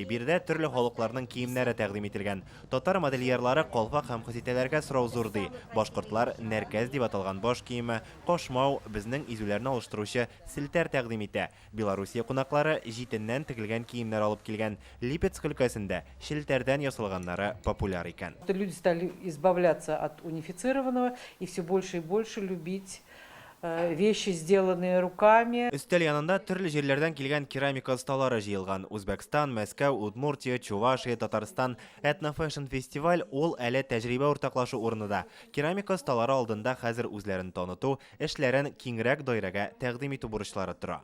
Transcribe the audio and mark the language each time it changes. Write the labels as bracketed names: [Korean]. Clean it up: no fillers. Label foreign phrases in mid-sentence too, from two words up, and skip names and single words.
[Tatar] Бирдә төрле халыкларның киемнәре тәкъдим ителгән. Татар модельерлары калфак һәм хәзитәләргә сорау зур ди. Башкортлар нәркәз дип аталган баш киеме, кашмау безнең изүләрне алыштыручы селтәр тәкъдим итә. Белоруссия кунаклары җитеннән тегелгән киемнәр алып килгән. Липецк өлкәсендә челтәрдән ясалганнары популяр икән. [Russian] Люди стали избавляться от унифицированного и все больше и больше любить вещи, сделанные руками. [Tatar] Өстәл янында төрле җирләрдән килгән керамика осталары җыелган. Үзбәкстан, Мәскәү, Удмуртия, Чувашия, Татарстан этнофэшн фестиваль ул әле тәҗрибә уртаклашу урынында. Керамика осталары алдында хәзер үзләрен таныту, эшләрен киңрәк даирәгә тәкъдим итү бурычлары тора.